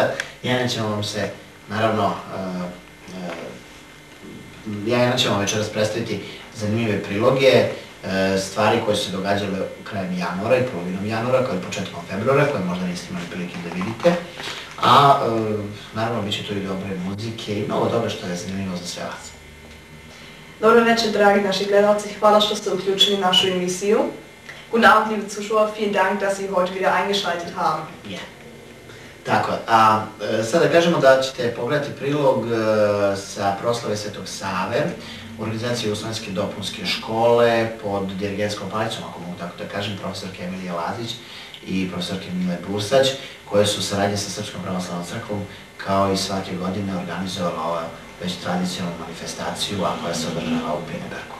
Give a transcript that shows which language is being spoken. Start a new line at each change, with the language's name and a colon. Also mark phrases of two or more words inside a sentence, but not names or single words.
Serbian: Jana ćemo vam se, naravno, Jana ćemo vam večeras predstaviti zanimljive priloge, stvari koje su se događale krajem januara i polovinom januara, kao i početkom februara, koje možda niste imali prilike da vidite. A, naravno, bit će tu i dobre muzike i mnogo toga što je zanimljivo za sve vas. Dobro večer, dragi naši gledalci. Hvala što ste uključili našu emisiju.
German: Guten Abend, liebe Zuschauer. Vielen Dank, dass Sie heute wieder eingeschaltet haben.
Serbian: Tako, a sada kažemo da ćete pogledati prilog sa proslave Svetog Save, u organizaciji Jugoslovenske dopunske škole pod dirigentskom palicom, ako mogu tako da kažem, profesorke Emilije Lazić i profesorke Mile Bursać, koje su saradnje sa Srpskom pravoslavnom crkvom kao i svake godine organizovala ovu već tradicionalnu manifestaciju, a koja se održava u Pinnebergu.